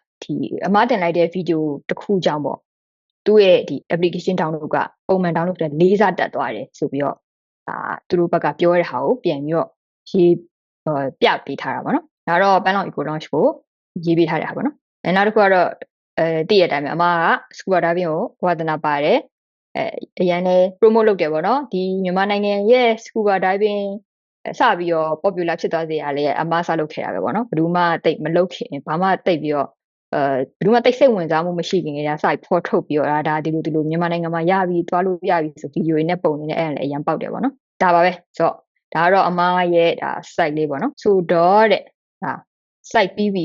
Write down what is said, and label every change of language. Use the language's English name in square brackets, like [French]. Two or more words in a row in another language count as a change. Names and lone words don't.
[Burmese] ဒီအမားတင်လိုက်တဲ့ video တစ်ခုကြောင့်ပေါ့သူ့ရဲ့ဒီ [English] application download [Burmese] ကပုံမှန် download တဲ့4ဆတက်သွားတယ်ဆိုပြီးတော့သူတို့ဘက်ကပြောရတဲ့ဟာကိုပြန်ပြီးတော့ရေးပြပေးထားတာပေါ့နော်ဒါတော့ Panlong Eco Launch ကိုရေးပေးထားတဲ့ဟာပေါ့နော်နောက်တစ်ခုကတော့တည့်ရတဲ့အတိုင်းပဲအမားက [English] scuba diving [Burmese] ကိုဝါသနာပါတယ်အရန်လည်း promote လုပ်တယ်ပေါ့နော်ဒီမြန်မာနိုင်ငံရဲ့ [English] scuba diving [Burmese] စပြီးတော့ popular ဖြစ်သွားစေရလေအမားစလုပ်ခဲ့တာပဲပေါ့နော်ဘယ်သူမှတိတ်မလုပ်ခင်ဘာမှတိ တ်ပြီးတော့ဘယ်သူမှတိတ်စိတ်ဝင်စားမှုမရှိခင်ကတည်းကစဖော်ထုတ်ပြီးတော့ဒါဒီလိုမြန်မာနိုင်ငံမှာရပြီးသွားလို့ရပြီဆိုဗီဒီယိုတွေနဲ့ပုံနေနဲ့ အဲ့ဒါလည်းအရန်ပေါက်တယ်ပေါ့နော်ဒါပါပဲဆိုတော့ဒါကတော့အမားရဲ့ဒါ site လေးပေါ့နော်ဆိုတော့တဲ့ဒါ site ပြီးပြီ